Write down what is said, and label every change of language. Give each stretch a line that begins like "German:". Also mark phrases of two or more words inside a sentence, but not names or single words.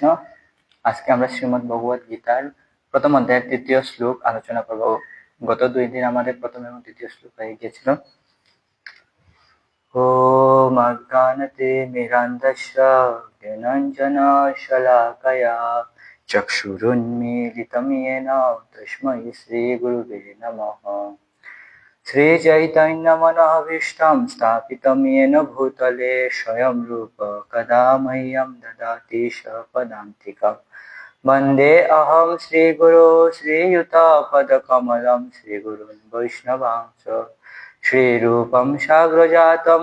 Bangla: আজকে আমরা শ্রীমদ্ ভগবদ গীতার প্রথম অধ্যায়ের তৃতীয় শ্লোক আলোচনা করব। গত 2 দিন আমাদের প্রথম এবং তৃতীয় শ্লোক হয়ে গিয়েছিল।
Sanskrit: ওম অজ্ঞানতে মিরান্ধস্য জ্ঞানাঞ্জন শলাকয়া চক্ষুরুন্মীলিতং येन তস্मै শ্রী গুরুবে নমঃ। श्रीचैतन्यमनोभीष्टं स्थापितं येन भूतले स्वयं रूप कदा मह्यं ददाति स्वपदान्तिकं। वन्दे अहं श्रीगुरो श्रीयुतपदकमलं श्रीगुरुन् वैष्णवांश्च श्रीरूपं साग्रजातं